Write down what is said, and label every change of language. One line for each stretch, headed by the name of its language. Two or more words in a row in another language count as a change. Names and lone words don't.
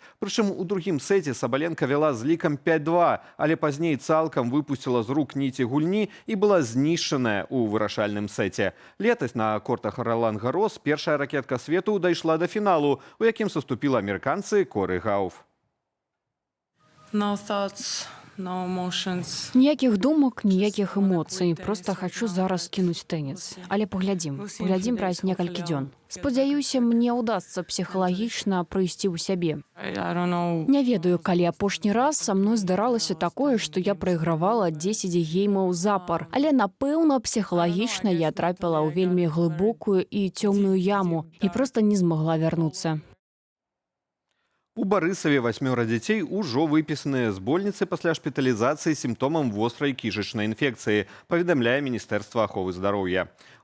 Belarusian: Прычым у другім сеце Сабаленка вяла з лікам 5-2, але пазней цалкам выпусціла з рук ніці гульні і была знішчаная ў вырашальным сеце. Летась на кортах Ролан-Гарос першая ракетка свету дайшла да фіналу, у якім саступіла амерыканцы Коры Гауф.
English: No thoughts, no emotions.
Belarusian: Ніякіх думак, ніякіх эмоцый. Проста хачу зараз кінуць тэніс. Але паглядзім праз некалькі дзён. Спадзяюся, мне ўдасца псіхалагічна прыйсці ў сябе.
English: I don't know.
Belarusian: Не ведаю, калі апошні раз са мной здаралася такое, што я прайгравала 10 геймаў запар. Але, напэўна, псіхалагічна я трапіла ў вельмі глыбокую і цёмную яму і проста не змагла вярнуцца. У Барысаве 8 дзяцей ужо выпісаныя з больніцы пасля шпіталізацыі з сімптомам вострай кішачнай інфекцыі, паведамляе Міністэрства аховы здароўя.